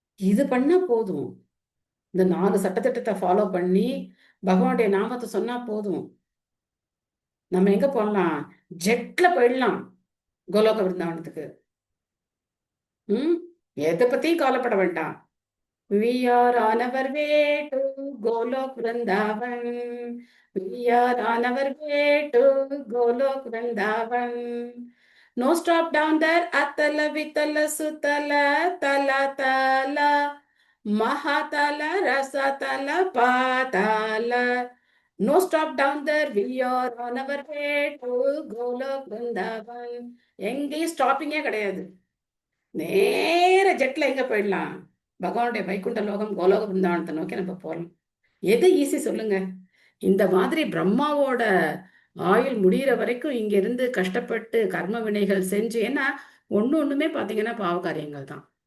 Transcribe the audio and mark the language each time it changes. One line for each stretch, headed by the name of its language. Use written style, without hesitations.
Tamil: இது பண்ணா போதும். இந்த 4 சட்டத்திட்டத்தை ஃபாலோ பண்ணி பகவானுடைய நாமத்தை சொன்னா போதும். நம்ம எங்க போடலாம்? ஜெட்ல போயிடலாம் கோலோக விருந்தாவனத்துக்கு. எதை பத்தியும் கவலைப்பட வேண்டாம்.
English: We are on our way to Golok Vrindavan. We are on our way to Golok Vrindavan. No stop down there. Atala Vitala Sutala Tala Tala Mahatala Rasatala Patala. No stop down there. We are on our way to Golok Vrindavan.
Tamil: எங்கேயும் ஸ்டாப்பிங்கே கிடையாது. நேர ஜெட்ல எங்க போயிடலாம்? பகவானுடைய வைகுண்ட லோகம் கோலோக பிருந்தாவனத்தை நோக்கி நம்ம போகலாம். எது ஈஸி சொல்லுங்க? இந்த மாதிரி பிரம்மாவோட ஆயுள் முடியிற வரைக்கும் இங்க இருந்து கஷ்டப்பட்டு கர்ம வினைகள் செஞ்சு, ஏன்னா ஒண்ணுமே பாத்தீங்கன்னா பாவ காரியங்கள் தான்.